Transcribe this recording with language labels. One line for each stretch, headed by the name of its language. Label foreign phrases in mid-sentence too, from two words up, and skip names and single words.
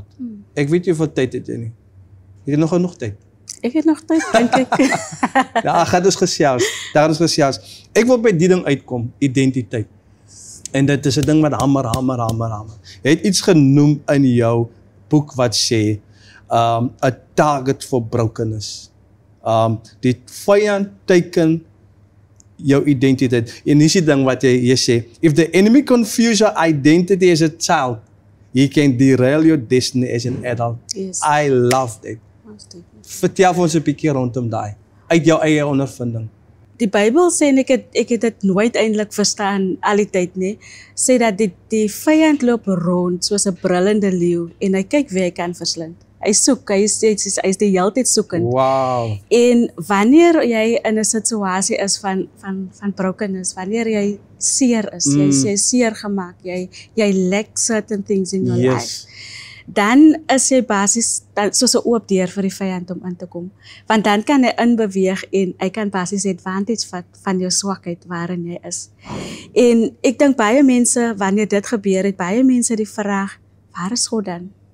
Afrikaans: Ek weet nie hoeveel tyd het jy nie. Het jy nog genoeg tyd? Ek het nog tyd, dink ek. Ja, gaan ons gesels. Ek wil by die ding uitkom, identiteit. En dit is 'n ding wat hamer. Jy het iets genoem in jou boek wat sê,
English: a target for brokenness.
Afrikaans: Die vyand teiken jou identiteit. En dis die ding wat jy sê,
English: if the enemy confuse your identity as a child, he can derail your destiny as an adult. Yes. I love that.
Afrikaans: Vertel vir ons 'n bietjie rondom daai, uit jou eie ondervinding. Die Bybel sê, en ek het dit nooit eintlik verstaan al die tyd nie, sê dat die vyand loop rond soos 'n brullende leeu, en hy kyk wie hy kan verslind. Hy soek, hy is die hele tyd soekend. Wow. En wanneer jy in 'n situasie is van brokenness, wanneer jy seer is, jy seer gemaak, jy
English: lack certain things in your life,
Afrikaans: dan is jy basies soos 'n oop deur vir die vyand om in te kom. Want dan kan hy inbeweeg en hy kan basies advantage vat van jou swakheid waarin jy is. En ek dink baie mense, wanneer dit gebeur het, baie mense die vraag, waar is God dan?